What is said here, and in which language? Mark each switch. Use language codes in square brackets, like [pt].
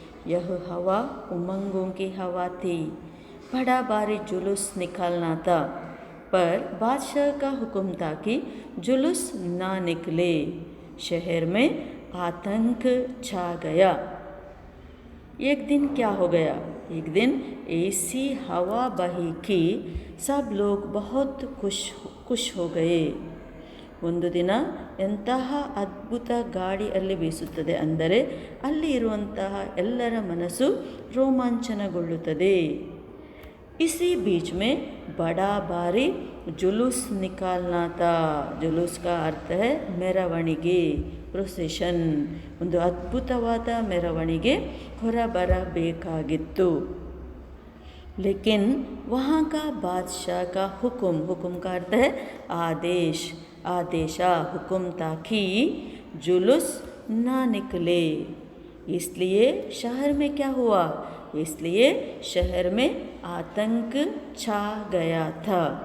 [hi] यह हवा उमंगों की हवा थी। बड़ा भारी जुलूस निकालना था, पर बादशाह का हुक्म था कि जुलूस ना निकले। शहर में आतंक छा गया। एक दिन क्या हो गया? एक दिन ऐसी हवा बही कि सब लोग बहुत ಖುಷ್ हो गए। [kn] ಒಂದು ದಿನ ಎಂತಹ ಅದ್ಭುತ ಗಾಳಿ ಅಲ್ಲಿ ಬೀಸುತ್ತದೆ ಅಂದರೆ ಅಲ್ಲಿ ಇರುವಂತಹ ಎಲ್ಲರ ಮನಸ್ಸು ರೋಮಾಂಚನಗೊಳ್ಳುತ್ತದೆ। [hi] इसी बीच में बड़ा भारी जुलूस निकालना था। जुलूस का अर्थ है [kn] ಮೆರವಣಿಗೆ, ಪ್ರೊಸೆಷನ್। ಒಂದು ಅದ್ಭುತವಾದ ಮೆರವಣಿಗೆ ಹೊರಬರಬೇಕಾಗಿತ್ತು। [hi] लेकिन वहाँ का बादशाह का हुक्म का अर्थ है आदेश, आदेशा, हुक्म था कि जुलूस ना निकले। इसलिए शहर में क्या हुआ? इसलिए शहर में आतंक छा गया था।